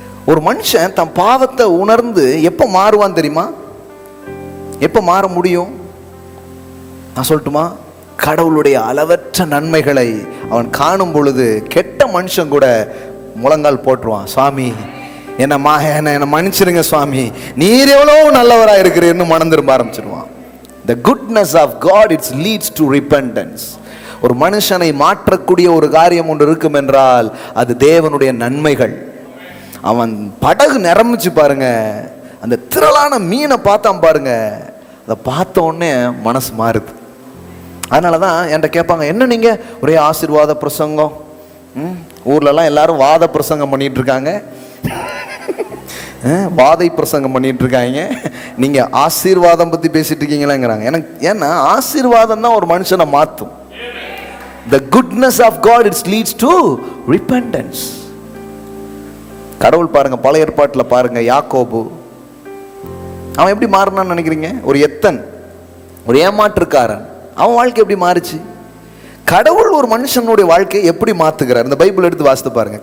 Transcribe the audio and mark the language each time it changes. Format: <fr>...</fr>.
<ta>ஒரு மனுஷன் தன் பாவத்தை உணர்ந்து எப்ப மாறுவான் தெரியுமா? எப்ப மாற முடியும்? நான் சொல்லட்டுமா, கடவுளுடைய அளவற்ற நன்மைகளை அவன் காணும் பொழுது கெட்ட மனுஷன் கூட முழங்கால் போட்டுருவான். சுவாமி என்ன மன்னிச்சிருங்க சுவாமி, நீர் எவ்வளவு நல்லவரா இருக்கிறீர்னு மனம் திரும்ப ஆரம்பிச்சிருவான்.</ta> <en>The goodness of God, it leads to repentance.</en> <ta>ஒரு மனுஷனை மாற்றக்கூடிய ஒரு காரியம் ஒன்று இருக்கும் என்றால் அது தேவனுடைய நன்மைகள். அவன் படகு நிரம்பிச்சு பாருங்க, அந்த திரளான மீனை பார்த்தான் பாருங்க, அதை பார்த்த உடனே மனசு மாறுது. அதனாலதான் என்கிட்ட கேட்பாங்க, என்ன நீங்க ஒரே ஆசீர்வாத பிரசங்கம், ஊர்லலாம் எல்லாரும் வாத பிரசங்கம் பண்ணிட்டு இருக்காங்க, வாதை பிரசங்கம் பண்ணிட்டு இருக்காங்க, நீங்க ஆசீர்வாதம் பத்தி பேசிட்டு இருக்கீங்களாங்கிறாங்க. எனக்கு ஏன்னா ஆசீர்வாதம் தான் ஒரு மனுஷனை மாற்றும்.</ta> <en>The goodness of God, it leads to repentance.</en> <ta>கடவுள் பாருங்க, பழைய ஏற்பாட்டில் பாருங்க, யாக்கோபு அவன் எப்படி மாறினான்னு நினைக்கிறீங்க? ஒரு எத்தன், ஒரு ஏமாற்றுக்காரன். அவன் வாழ்க்கை எப்படி மாறுச்சு? கடவுள் ஒரு மனுஷனுடைய வாழ்க்கையை எப்படி மாத்துகிறார்? இந்த பைபிள் எடுத்து வாசித்து பாருங்க.</ta>